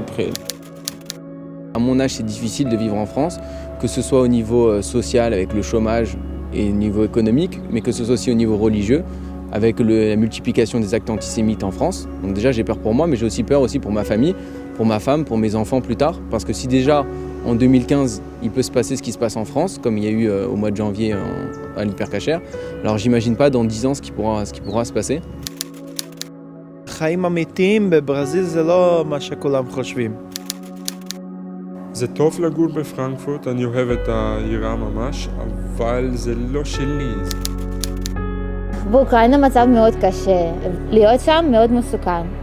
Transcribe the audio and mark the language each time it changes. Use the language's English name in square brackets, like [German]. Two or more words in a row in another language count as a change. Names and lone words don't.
[French] À mon âge, c'est difficile de vivre en France, que ce soit au niveau social avec le chômage et au niveau économique, mais que ce soit aussi au niveau religieux, avec la multiplication des actes antisémites en France. Donc déjà j'ai peur pour moi, mais j'ai aussi peur pour ma famille, pour ma femme, pour mes enfants plus tard. Parce que si déjà en 2015 il peut se passer ce qui se passe en France, comme il y a eu au mois de janvier à l'Hypercacher, alors j'imagine pas dans 10 ans ce qui pourra se passer. [Hebrew] חיים אמיתיים בברזיל זה לא מה שכולם חושבים. זה טוב לגור בפרנקפורט, אני אוהב את העירה ממש, אבל זה לא שלי. באוקראינה מצב מאוד קשה, להיות שם מאוד מסוכן.